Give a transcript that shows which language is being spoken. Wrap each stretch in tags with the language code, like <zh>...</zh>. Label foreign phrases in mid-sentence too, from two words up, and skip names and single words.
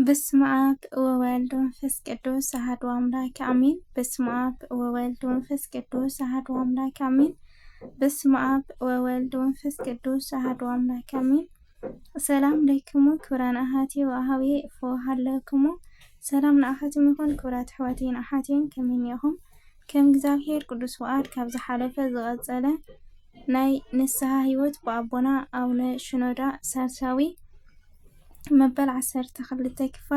<gez>በስመ አብ ወወልድ ወመንፈስ ቅዱስ አሐዱ አምላክ አሜን። በስመ አብ ወወልድ ወመንፈስ ቅዱስ አሐዱ አምላክ አሜን። በስመ አብ ወወልድ ወመንፈስ ቅዱስ አሐዱ አምላክ አሜን። ሰላም ለይክሙ ክብራን አሐቲ ወአኀዊ እፎሃለክሙ</gez> <ti>ሰላም ንኣኻትም ይኹን ክብራት ኣሕዋቴን ኣሓቴን ከመይ ኢኹም? ከም እግዚአብሔር ቅዱስ ፍቃድ ካብ ዝሓለፈ ዝቐፀለ ናይ ንስሐ ህይወት ብኣቦና ኣቡነ ሽኖዳ ሳልሳዊ መበል 12 ክፋል</ti>